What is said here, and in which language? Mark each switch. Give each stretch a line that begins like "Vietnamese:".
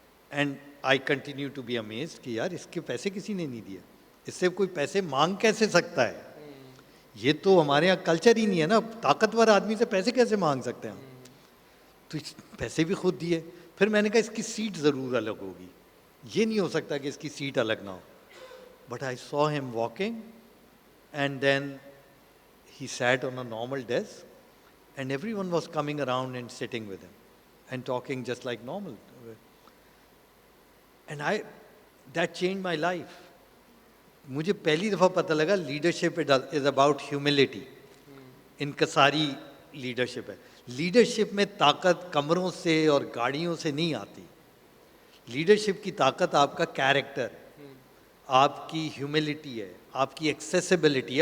English: and I continue to be amazed
Urdu: کہ یار اس کے پیسے کسی نے نہیں دیے, اس سے کوئی پیسے مانگ کیسے سکتا ہے. یہ تو ہمارے یہاں کلچر ہی نہیں ہے نا, طاقتور آدمی سے پیسے کیسے مانگ سکتے ہیں ہم. تو پیسے بھی خود دیے. پھر میں نے کہا اس کی سیٹ ضرور الگ ہوگی, یہ نہیں ہو سکتا کہ اس کی سیٹ الگ نہ ہو.
English: but I saw
Urdu: ہم walking,
English: And then he sat on a normal desk, and everyone was coming around and sitting with him and talking just like normal. And that changed my life.
Urdu: مجھے پہلی دفعہ پتہ لگا
English: Leadership is about humility.
Urdu: انکساری leadership ہے. Leadership میں طاقت کمروں سے اور گاڑیوں سے نہیں آتی. لیڈرشپ کی طاقت آپ کا کیریکٹر, آپ کی ہیوملٹی ہے, آپ کی ایکسیسیبلٹی ہے.